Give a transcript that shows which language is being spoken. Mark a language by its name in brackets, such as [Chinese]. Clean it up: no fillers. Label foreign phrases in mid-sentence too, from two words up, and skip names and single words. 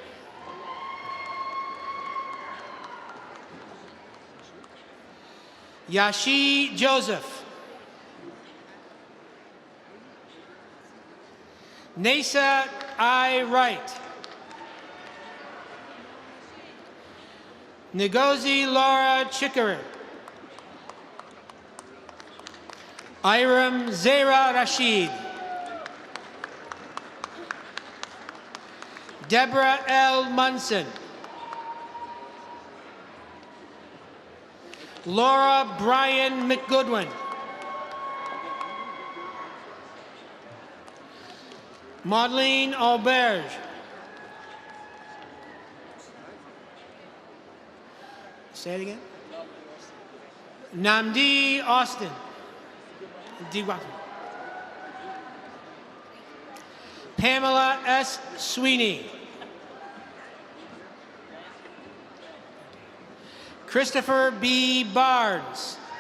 [English] Yashi Joseph. Nasa I. Wright. Ngozi Laura Chikere. Iram Zera Rashid. Deborah L. Munson. Laura Bryan McGoodwin. Maudlene Auberge. Say it again. Namdi Austin. Pamela S. Sweeney. Christopher B. Barnes.